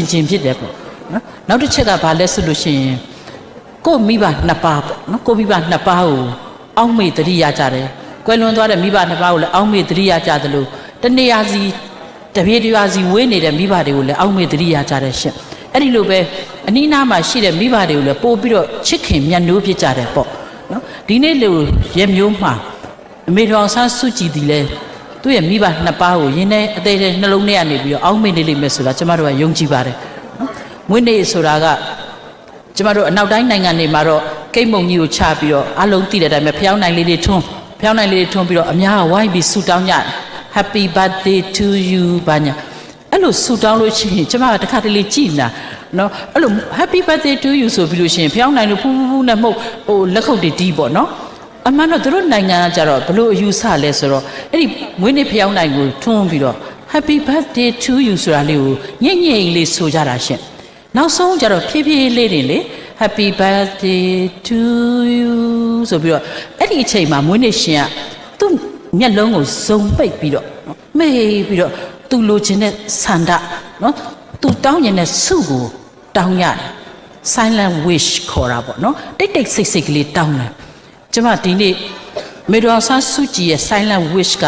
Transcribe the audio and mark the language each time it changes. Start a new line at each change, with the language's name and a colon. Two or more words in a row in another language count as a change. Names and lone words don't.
Burmese: ကျင်ဖြစ်တယ်ပေါ့နော်နောက်တစ်ချက်ကဘာလဲဆိုလို့ရှိရင်ကိုမိဘနှစ်ပါးပေါ့နော်ကိုမိဘနှစ်ပါးကိုအောက်မေ့တတိယကြတယ်ကွယ်လွန်သွားတဲ့မိဘနှစ်ပါးကိုလည်းအောက်မေ့တတိယကြတယ်လို့တနေရာစီတပြေးတရွာစီဝေးနေတဲ့မိဘတွေကိုလည်းအောက်မေ့တတိယကြတယ်ရှင်အဲ့ဒီလိုပဲအနီးနားမှာရှိတဲ့မိဘတွေကိုလည်းပို့ပြီးတော့ချစ်ခင်မြတ်နိုးဖြစ်ကြတယ်ပေါ့နော်ဒီနေ့လိုရမျိုးမှာအမေတော်ဆန်းစုကြည်ဒီလဲသူ့ရဲ့မိဘနှစ်ပါးကိုရင်းနဲ့အသေးသေးနှလုံးထဲ ကနေပြီးတော့အောက်မေ့နေလိမ့်မယ်ဆိုတာကျမတို့ကယုံကြည်ပါတယ်နော်မွေးနေ့ဆိုတာကကျမတို့အနောက်တိုင်းနိုင်ငံတွေမှာတော့ကိတ်မုံကြီး ကိုချပြီးတော့အလုံးသိတဲ့အတိုင်းပဲဖျောင်းနိုင်လေးတွေထွန်းပြီးတော့အများကဝိုင်းပြီးဆူတောင်းကြ
English: Happy birthday to you
Burmese: ဘာညာအဲ့လိုဆူတောင်းလို့ရှိရင်ကျမကတခါတလေကြည်လာနော်အဲ့လို
English: Happy birthday to you
Burmese: ဆိုပြီးလို့ရှိရင်ဖျောင်းနိုင်လို့ဖူးနဲ့မှုတ်ဟိုလက်ခုပ်တွေတီးပေါ့နော်အမှန်တော့သူတို့နိုင်ငံကကြတော့ဘလို့အယူဆလဲဆိုတော့အဲ့ဒီမွေးနေ့ဖျောင်းနိုင်ကိုထွန်းပြီးတော့
English: Happy birthday to
Burmese: you ဆိုတာလေးကိုညင်လေးဆိုကြတာရှင်နောက်ဆုံးကြတော့ဖြည်းဖြည်းလေးတွေလေ
English: Happy birthday to you
Burmese: ဆိုပြီးတော့အဲ့ဒီအချိန်မှာမွေးနေ့ရှင်ကသူ့မျက်လုံးကိုစုံပိတ်ပြီးတော့မေးပြီးတော့သူလိုချင်တဲ့ဆန္ဒနော်သူတောင်းရင်တဲ့ဆုကိုတောင်းရတယ်
English: silent wish
Burmese: ခေါ်တာပေါ့နော်တိတ်ဆိတ်ကလေးတောင်းတယ်ကျမဒီနေ့မေတော်ဆန်းစုကြည်ရဲ့
English: silent wish
Burmese: က